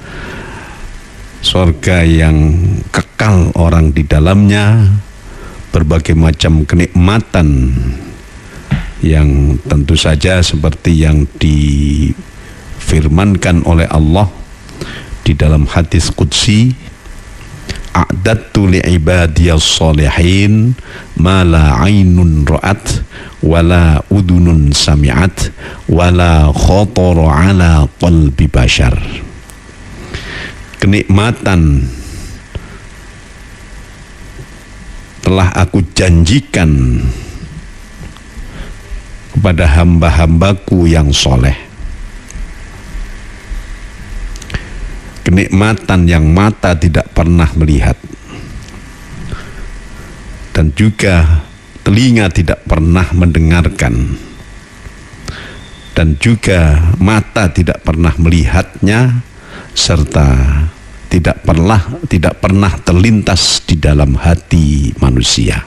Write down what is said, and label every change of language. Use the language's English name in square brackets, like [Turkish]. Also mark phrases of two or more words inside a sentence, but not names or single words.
[Indonesian] surga yang kekal orang di dalamnya, berbagai macam kenikmatan yang tentu saja seperti yang difirmankan oleh Allah di dalam hadis qudsi, [Arabic] أعددت لعبادي الصالحين ما لا عين رأت ولا أذن سمعت ولا خطر على قلب بشر. [Indonesian] Kenikmatan telah aku janjikan kepada hamba-hambaku yang soleh, kenikmatan yang mata tidak pernah melihat dan juga telinga tidak pernah mendengarkan dan juga mata tidak pernah melihatnya, serta tidak pernah terlintas di dalam hati manusia.